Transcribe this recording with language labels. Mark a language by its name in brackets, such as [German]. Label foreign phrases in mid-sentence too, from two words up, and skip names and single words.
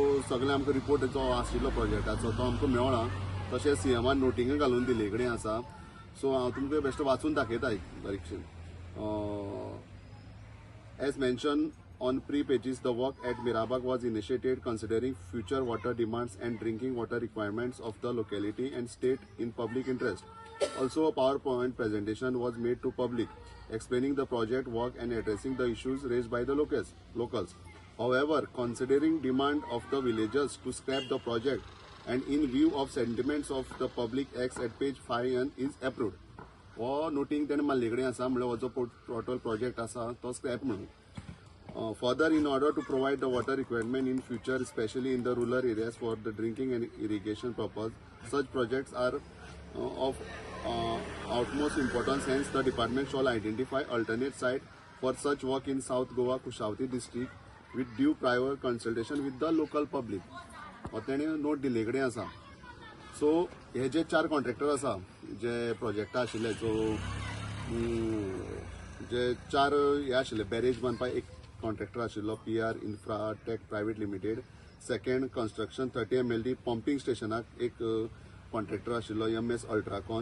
[Konkani] सगळे आमकां रिपोर्ट जो आशिल्लो प्रोजेक्टाचो तो आमकां मेळ्ळा. तशेंच सीएमान नोटींग घालून दिले कडेन आसा. सो हांव तुमकां बेश्टो वाचून दाखयता बारीकशें. [English] As mentioned on pre-pages, the work at Mirabag was initiated considering future water demands and drinking water requirements of the locality and state in public interest. Also, a PowerPoint presentation was made to public, explaining the project work and addressing the issues raised by the locals. However, considering demand of the villagers to scrap the project and in view of sentiments of the public, X at page 5 is approved. [Konkani] हो नोटींग तेणें मारले कडेन आसा, म्हणल्यार हो जो टोटल प्रोजेक्ट आसा तो स्क्रॅप म्हणून. [English] Further, in order to provide the water requirement in future, especially in the rural areas for the drinking and irrigation purpose, such projects are of utmost importance. Hence, the department shall identify alternate site for such work in South Goa, Kushavati district with due prior consultation with the local public. [Konkani] हो तेणें नोट दिले कडेन आसा. सो हे जे 4 कॉन्ट्रॅक्टर आसा जे प्रोजेक्ट आशिल्ले, जो जे 4 हे आशिल्ले बॅरेज बांदपाक एक कॉन्ट्रॅक्टर आशिल्लो PR इन्फ्राटेक प्रायवेट लिमिटेड. [English] second construction [Konkani] 30 MLD पंपिंग स्टेशनाक एक कॉन्ट्रॅक्टर आशिल्लो MS अल्ट्राकॉन.